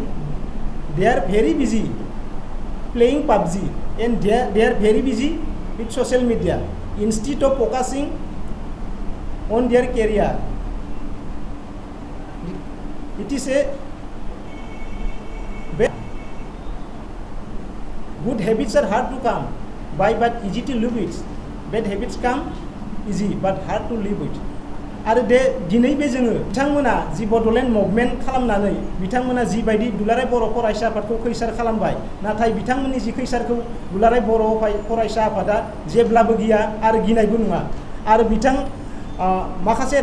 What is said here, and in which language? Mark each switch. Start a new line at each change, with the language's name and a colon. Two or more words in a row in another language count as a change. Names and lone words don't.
English: They are very busy playing PUBG and they are very busy with social media instead of focusing on their career. It is a good habits are hard to come by but easy to live with. Bad habits come easy but hard to live with.
Bodo: आरो दिनै बे जोङो बिथांमोना जि बड'लेण्ड मुभमेन्ट खालामनानै बिथांमोना जिबायदि दुलाराय बर' फरायसा आफादखौ खैसार खालामबाय नाथाय बिथांमोननि जि खैसारखौ दुलाराय बर' फरायसा आफादा जेब्लाबो गिया आरो गिनायबो नङा आरो माखासे